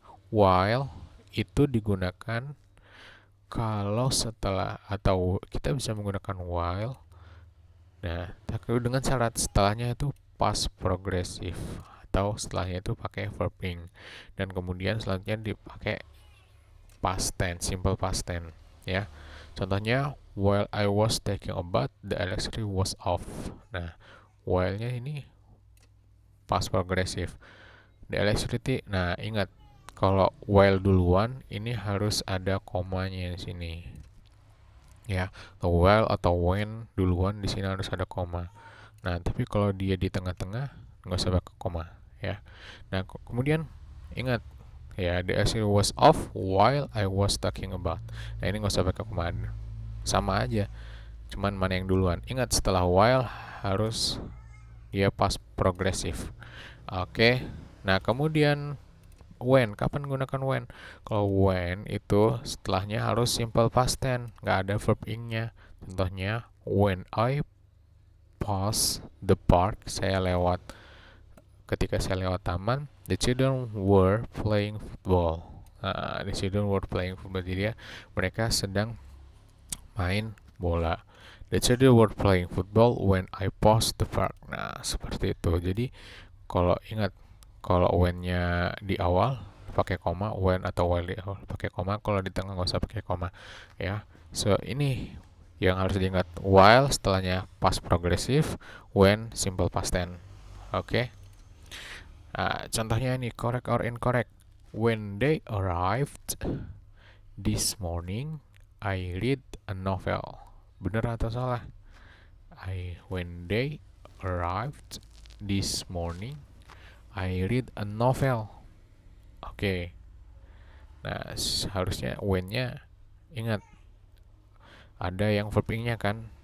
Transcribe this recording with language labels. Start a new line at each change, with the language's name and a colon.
Indonesian: While itu digunakan kalau setelah, atau kita bisa menggunakan while. Nah, tapi dengan syarat setelahnya itu past progressive atau setelahnya itu pakai verb ing dan kemudian selanjutnya dipakai past tense, simple past tense, ya.
English: Contohnya, while I was taking a bath, the electricity was off.
Indonesian: Nah, while-nya ini past progressive.
English: The electricity,
Indonesian: nah ingat, kalau while duluan, ini harus ada komanya di sini. Ya, while atau when duluan, di sini harus ada koma. Nah, tapi kalau dia di tengah-tengah, nggak usah pakai koma. Ya. Nah, kemudian ingat, ya,
English: the electricity was off while I was talking about.
Indonesian: Nah, ini nggak usah pakai koma, sama aja, cuman mana yang duluan. Ingat, setelah while harus dia past progressive. Oke. Nah, kemudian when, kapan menggunakan when? Kalau when itu setelahnya harus simple past tense, nggak ada verb ing-nya.
English: Contohnya, when I pass the park,
Indonesian: ketika saya lewat taman,
English: the children were playing football. The children were playing football,
Indonesian: jadi ya, mereka sedang main bola.
English: The children were playing football when I passed the park.
Indonesian: Nah, seperti itu. Jadi kalau ingat, kalau when-nya di awal pakai koma, when atau while di awal pakai koma, kalau di tengah nggak usah pakai koma, ya. So ini yang harus diingat, while setelahnya past progressive, when simple past tense. Oke. Contohnya ini,
English: correct or incorrect. When they arrived this morning, I read a novel.
Indonesian: Benar atau salah?
English: When they arrived this morning, I read a novel. Oke.
Indonesian: Nah, harusnya when-nya ingat ada yang verb ing-nya kan.